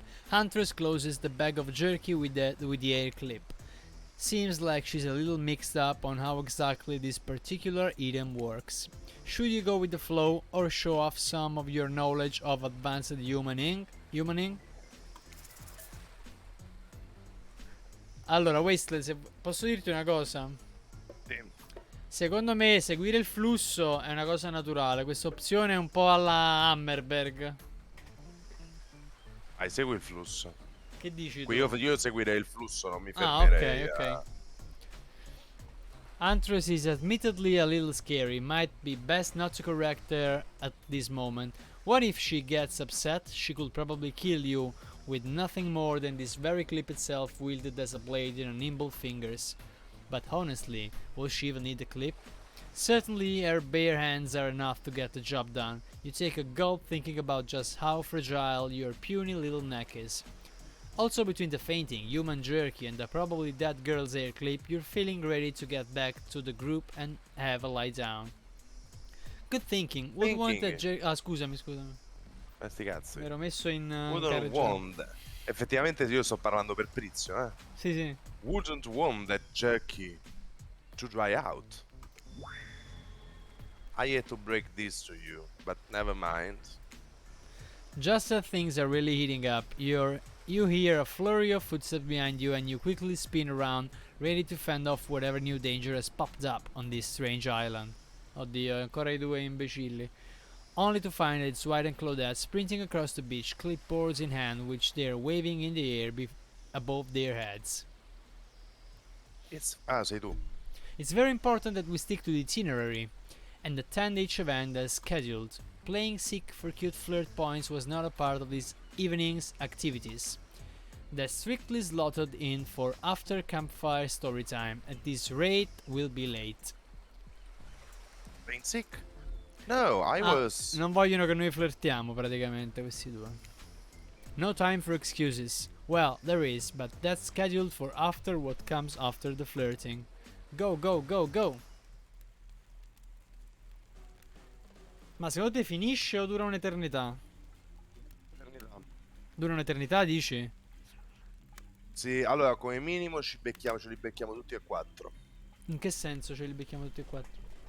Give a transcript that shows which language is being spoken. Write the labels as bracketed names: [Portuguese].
[English] Huntress closes the bag of jerky with the hair clip. Seems like she's a little mixed up on how exactly this particular item works. Should you go with the flow or show off some of your knowledge of advanced humaning? [Italian] Allora, Wasteland, se posso dirti una cosa? Sì. Secondo me seguire il flusso è una cosa naturale. Questa opzione è un po' alla Hammerberg. Segui il flusso. Che dici Qui tu? io seguirei il flusso, non mi Ah, fermerei ok. [English] Huntress is admittedly a little scary. Might be best not to correct her at this moment. What if she gets upset? She could probably kill you with nothing more than this very clip itself wielded as a blade in her nimble fingers. But honestly, will she even need the clip? Certainly her bare hands are enough to get the job done. You take a gulp thinking about just how fragile your puny little neck is. Also, between the fainting, human jerky, and the probably dead girl's hair clip, you're feeling ready to get back to the group and have a lie down. Good thinking. Would want that jerky... [Italian] Ah, scusami. Sti cazzi. Mi ero messo in [English] Wouldn't want. [Italian] Effettivamente io sto parlando per Prizio, eh. Sì. [English] Wouldn't want that jerky to dry out. I hate to break this to you, but never mind. Just as things are really heating up, you hear a flurry of footsteps behind you and you quickly spin around, ready to fend off whatever new danger has popped up on this strange island. [Italian] Oddio, ancora I due imbecilli. [English] Only to find its White and Claudette sprinting across the beach, clipboards in hand, which they are waving in the air above their heads. [Italian] Sei tu. [English] It's very important that we stick to the itinerary and attend each event as scheduled. Playing sick for cute flirt points was not a part of this evening's activities. That's strictly slotted in for after campfire story time. At this rate, we'll be late. Being sick? No, I was... [Italian] Non vogliono che noi flirtiamo praticamente questi due. [English] No time for excuses. Well, there is, but that's scheduled for after what comes after the flirting. Go, go, go, go! [Italian] Ma secondo te finisce o dura un'eternità? Dura un'eternità, dici? Sì, allora come minimo ce li becchiamo tutti e quattro. In che senso ce li becchiamo tutti e quattro?